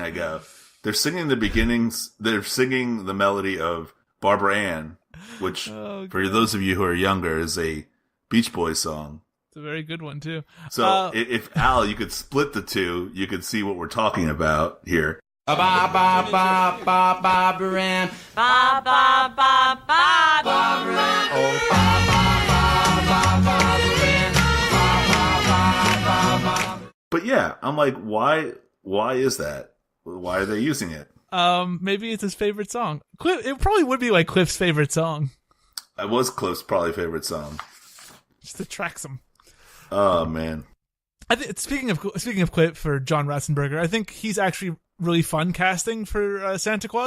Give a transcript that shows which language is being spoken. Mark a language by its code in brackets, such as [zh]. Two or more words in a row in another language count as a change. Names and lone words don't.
[en] I go, they're singing the melody of Barbara Ann, which for those of you who are younger is a Beach Boys song. It's a very good one too. So if Al, you could split the two, you could see what we're talking about here. Ba ba ba ba Barbara Ann. Ba ba ba ba Barbara Ann. Oh ba ba ba ba Barbara Ann. Ba ba ba ba ba. But yeah, I'm like, why is that? Why are they using it? Maybe it's his favorite song. It probably would be like Cliff's favorite song. It was Cliff's probably favorite song. Just attracts him. Oh man. Speaking of Cliff for John Ratzenberger, I think he's actually really fun casting for Santa Claus.